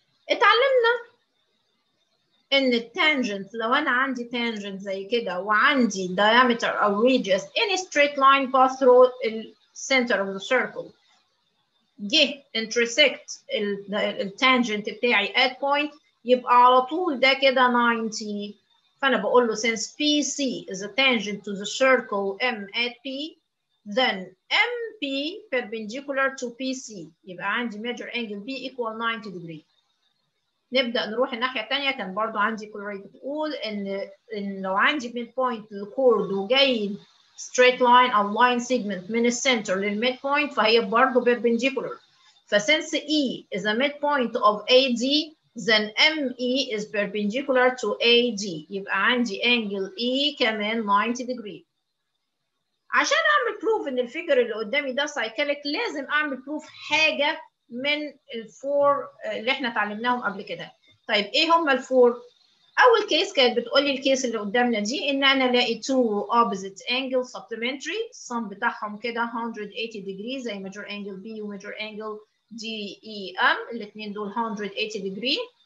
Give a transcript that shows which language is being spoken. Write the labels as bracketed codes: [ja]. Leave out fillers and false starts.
[ar] اتعلمنا ان التانجنت، لو انا عندي تانجنت زي كده وعندي diameter او radius [en] any straight line pass through the center of the circle [ar] جه intersect التانجنت بتاعي at point، يبقى على طول ده كده 90. فانا بقول له [en] since PC is a tangent to the circle M at P then MP perpendicular to PC، [ar] يبقى عندي [en] measure angle B equal 90 degree. [ar] نبدأ نروح الناحية التانية. كان برضو عندي كلوريد بتقول إن لو عندي ميد بوينت للكورد وجاي straight line أو line segment من السنتر للميد بوينت فهي برضو perpendicular. [en] فsince E is a midpoint of AD then ME is perpendicular to AD، [ar] يبقى عندي [en] angle E كمان 90 degree. [ar] عشان أعمل proof إن الفيجر اللي قدامي ده cyclic لازم أعمل proof حاجة من الفور اللي احنا اتعلمناهم قبل كده. طيب ايه هم الفور؟ اول كيس كانت بتقول لي الكيس اللي قدامنا دي ان انا الاقي [en] two opposite angles supplementary [ar] السم بتاعهم كده 180 degree زي measure angle B و measure angle DEM، الاثنين دول 180 degree.